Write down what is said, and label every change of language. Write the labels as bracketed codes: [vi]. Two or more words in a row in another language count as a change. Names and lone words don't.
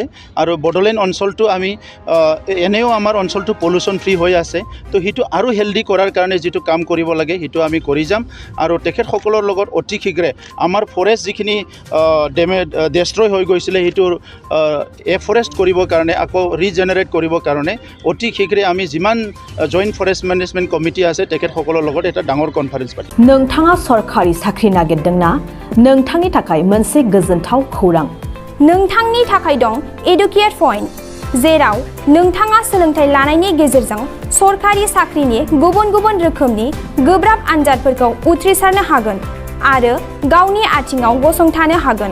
[as] আৰু বড়োলেণ্ড অঞ্চলটো আমি এনেও আমাৰ অঞ্চলটো [en] pollution free [as] হৈ আছে, তো সেইটো আৰু হেল্ডি কৰাৰ কাৰণে যিটো কাম কৰিব লাগে সেইটো আমি কৰি যাম আৰু তেখেতসকলৰ লগত অতি শীঘ্ৰে আমাৰ ফৰেষ্ট যিখিনি ডেষ্ট্ৰয় হৈ গৈছিলে সেইটোৰ এফৰেষ্ট কৰিবৰ কাৰণে আকৌ ৰিজেনেৰেট কৰিবৰ কাৰণে অতি শীঘ্ৰে আমি যিমান [en] joint forest management committee [as] আছে তেখেতসকলৰ লগত এটা ডাঙৰ কনফাৰেন্স পাতিম। [brx] नोंथाङा सरकारि साख्रि नागिरदोंना? नोंथांनि थाखाय मोनसे गोजोनथाव खौरां। नोंथांनि थाखाय दं एडुकेट पइन्ट, जेराव नोंथाङा सोलोंथाइ लानायनि गेजेरजों सरकारि साख्रिनि गुबुन गुबुन रोखोमनि गोब्राब आनजादफोरखौ उथ्रिसारनो हागोन आरो गावनि आथिङाव गसंथानो हागोन।